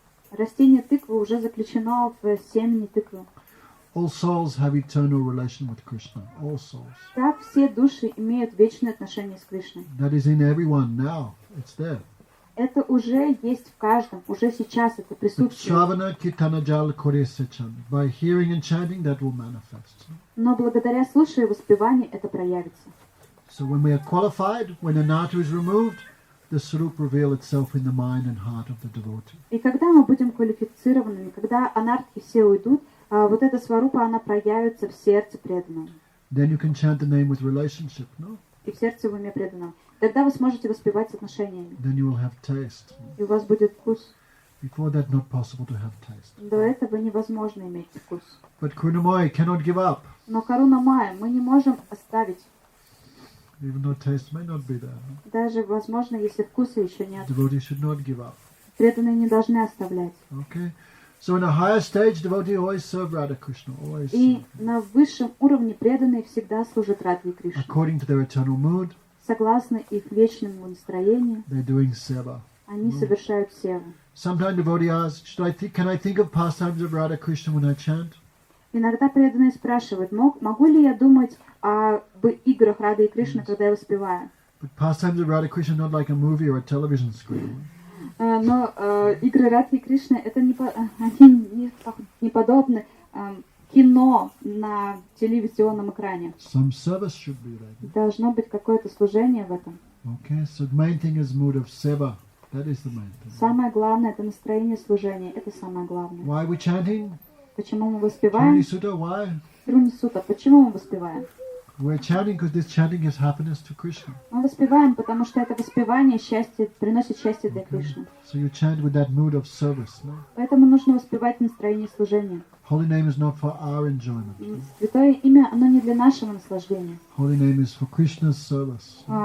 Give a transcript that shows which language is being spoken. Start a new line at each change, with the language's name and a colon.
Russian: Растение тыквы уже заключено в семени тыквы.
English: All souls have eternal relation with Krishna. All souls.
Russian: Так все души имеют вечное отношение с Кришной.
English: That is in everyone now. It's there.
Russian: Это уже есть в каждом, уже сейчас это
English: But
Russian: присутствует.
Bangla: Shravana Kirtana Jal Koresachan.
English: By hearing and chanting, that will manifest.
Russian: Но благодаря слушанию и воспеванию это проявится.
English: So when we are qualified, when anartha is removed, the Swarup reveal itself in the mind and heart of the devotee.
Russian: И когда мы будем квалифицированными, когда анархи все уйдут, вот эта сварупа, она проявится в сердце преданного.
English: Then you can chant the name with relationship, no?
Russian: И в сердце в уме преданного. Тогда вы сможете воспевать с отношениями.
English: Then you will have taste.
Russian: И у вас будет вкус.
English: Before that, not possible to have taste.
Russian: До этого невозможно иметь вкус.
English: But Krunamoy cannot give up,
Russian: Но Каруна Майя мы не можем оставить.
English: even though taste may not be there. No?
Russian: Даже, возможно, если вкуса еще нет.
English: Devotee should not give up.
Russian: Преданные не должны оставлять.
English: Okay? So in a higher stage, devotee always serve Radha Krishna, always
Russian: И
English: serve,
Russian: на высшем уровне преданные всегда служат Радхе Кришне.
English: according to their eternal mood.
Russian: Согласно их вечному настроению,
English: They're doing seva.
Russian: они совершают севу.
English: Sometimes devotee asks, can I think of pastimes of Radha Krishna when I chant?
Russian: Иногда преданные спрашивают, могу ли я думать об играх Рады и Кришны, когда я воспеваю?
English: But pastimes of Radha Krishna not like a movie or a television screen.
Russian: Но игры Радхи и Кришны это они не подобны кино на телевизионном экране.
English: Some service should be there.
Russian: Должно быть какое-то служение в этом.
English: Okay, so the main thing is mood of seva. That is the main thing.
Russian: Самое главное это настроение служения. Это самое главное.
English: Why are we chanting?
Russian: Почему мы воспеваем?
English: Sutta, why?
Russian: Сutta. Почему мы воспеваем?
English: We're chanting because this chanting gives happiness to Krishna.
Russian: Мы воспеваем, потому что это воспевание счастье, приносит счастье для Кришны.
English: So you chant with that mood of service. No?
Russian: Поэтому нужно воспевать настроение служения.
English: Holy name is not for our enjoyment.
Russian: Святое имя, оно не для нашего наслаждения.
English: Holy name is for Krishna's service.